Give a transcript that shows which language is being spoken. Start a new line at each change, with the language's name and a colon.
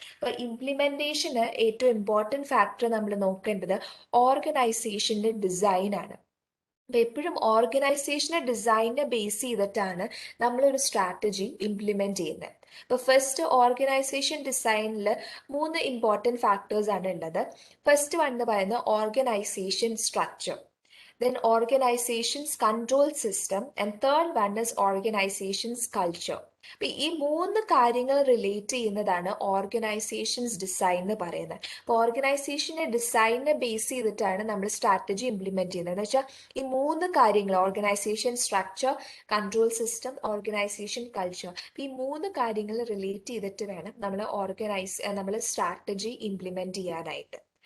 Malayalam: അപ്പോൾ ഇംപ്ലിമെന്റേഷന് ഏറ്റവും important factor നമ്മൾ നോക്കേണ്ടത് ഓർഗനൈസേഷന്റെ ഡിസൈൻ ആണ്. അപ്പൊ എപ്പോഴും ഓർഗനൈസേഷനെ ഡിസൈനെ ബേസ് ചെയ്തിട്ടാണ് നമ്മളൊരു സ്ട്രാറ്റജി ഇംപ്ലിമെന്റ് ചെയ്യുന്നത്. ഇപ്പൊ ഫസ്റ്റ് ഓർഗനൈസേഷൻ ഡിസൈനിൽ 3 ഇമ്പോർട്ടൻറ്റ് ഫാക്ടേഴ്സ് ആണ് ഉള്ളത്.
English: first one
Malayalam: എന്ന് പറയുന്നത്
English: Organisation structure, then organization's control system, and third one is organization's culture.
Malayalam: അപ്പൊ ഈ 3 കാര്യങ്ങൾ റിലേറ്റ് ചെയ്യുന്നതാണ് ഓർഗനൈസേഷൻസ് ഡിസൈൻ എന്ന് പറയുന്നത്. അപ്പോൾ ഓർഗനൈസേഷന്റെ ഡിസൈനെ ബേസ് ചെയ്തിട്ടാണ് നമ്മൾ സ്ട്രാറ്റജി ഇംപ്ലിമെന്റ് ചെയ്യുന്നത്. എന്ന് വെച്ചാൽ ഈ 3 കാര്യങ്ങൾ, organisation structure, control system, organisation culture, ഈ 3 കാര്യങ്ങൾ റിലേറ്റ് ചെയ്തിട്ട് വേണം നമ്മൾ സ്ട്രാറ്റജി ഇംപ്ലിമെന്റ് ചെയ്യാനായിട്ട്.